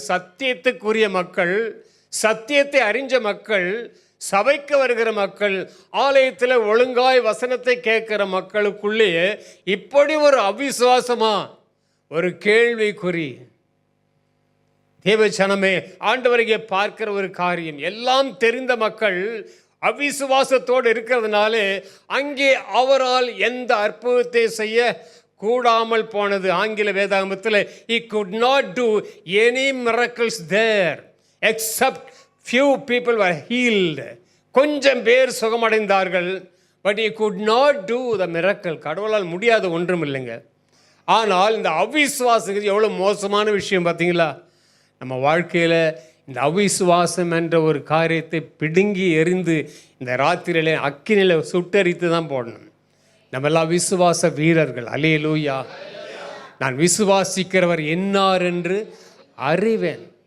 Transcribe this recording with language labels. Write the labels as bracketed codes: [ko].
[ta] சத்தியத்துக்குரிய மக்கள், சத்தியத்தை அறிஞ்ச மக்கள், சபைக்கு வருகிற மக்கள், ஆலயத்தில் ஒழுங்காய் வசனத்தை கேட்கிற மக்களுக்குள்ளேயே இப்படி ஒரு அவிசுவாசமா, ஒரு கேள்விக்குறி. தேவச்சனமே, ஆண்டவரையே பார்க்கிற ஒரு காரியம், எல்லாம் தெரிந்த மக்கள் அவிசுவாசத்தோடு இருக்கிறதுனாலே அங்கே அவரால் எந்த அற்புதத்தை செய்ய கூடாமல் போனது. ஆங்கில வேதாகமத்தில் [en] he could not do any miracles there except few people were healed. [ta] கொஞ்சம் பேர் சுகமடைந்தார்கள். [en] but he could not do the miracle. [ta] கடவுளால் முடியாத ஒன்றும் இல்லைங்க. ஆனால் இந்த அவிசுவாசம் எவ்வளோ மோசமான விஷயம் பார்த்தீங்களா? நம்ம வாழ்க்கையில் இந்த அவிசுவாசம் என்ற ஒரு காரியத்தை பிடுங்கி எறிந்து இந்த ராத்திரியில அக்கினியில் சுட்டரித்து தான் போடணும். நம்மெல்லாம் விசுவாச வீரர்கள். அல்லேலூயா. நான் விசுவாசிக்கிறவர் என்னார் என்று அறிவேன்.